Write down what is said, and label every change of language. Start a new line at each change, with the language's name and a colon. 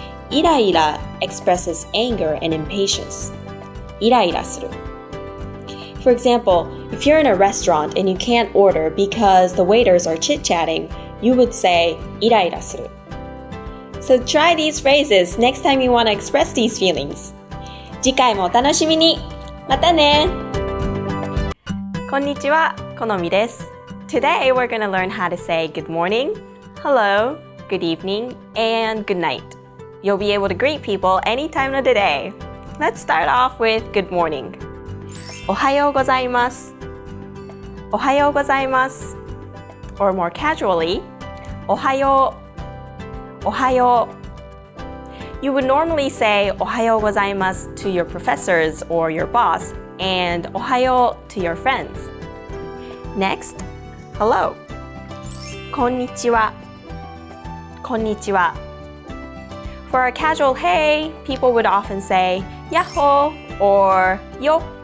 English: Ira ira expresses anger and impatience.
Japanese: Ira ira suru.
English: For example, if you're in a restaurant and you can't order because the waiters are chit-chatting, you would say,
Japanese: イライラする.
English: So try these phrases next time you want to express these feelings.
Japanese: 次回もお楽しみに。またね。こんにちは、このみです。
English: Today we're going to learn how to say good morning, hello, good evening, and good night. You'll be able to greet people any time of the day. Let's start off with good morning.
Japanese: おはようございます。おはようございます。
English: Or more casually,
Japanese: おはよう。おはよう。
English: You would normally say
Japanese: おはようございます
English: to your professors or your boss, and
Japanese: おはよう
English: to your friends. Next, hello.
Japanese: こんにちは。こんにちは。
English: For a casual hey, people would often say やっほー or よ。